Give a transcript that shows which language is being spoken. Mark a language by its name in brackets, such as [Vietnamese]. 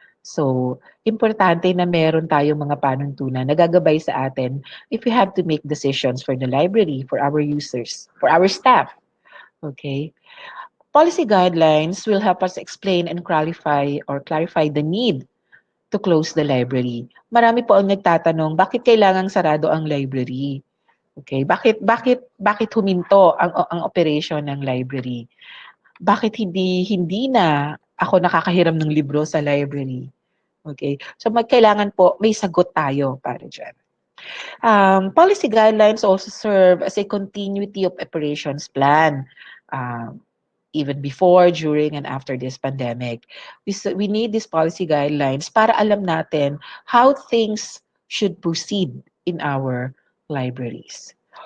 [Filipino] So, importante na meron tayong mga panuntunan na gagabay sa atin [English] if we have to make decisions for the library, for our users, for our staff. Okay? Policy guidelines will help us explain and clarify the need to close the library. [Filipino] Marami po ang nagtatanong, bakit kailangang sarado ang library? Okay, bakit huminto ang operation ng library? Bakit hindi na ako nakakahiram ng libro sa library? Okay? So kailangan po may sagot tayo para diyan. [English] Policy guidelines also serve as a continuity of operations plan. Even before, during, and after this pandemic. We need these policy guidelines [Filipino] para alam natin [English] how things should proceed in our libraries.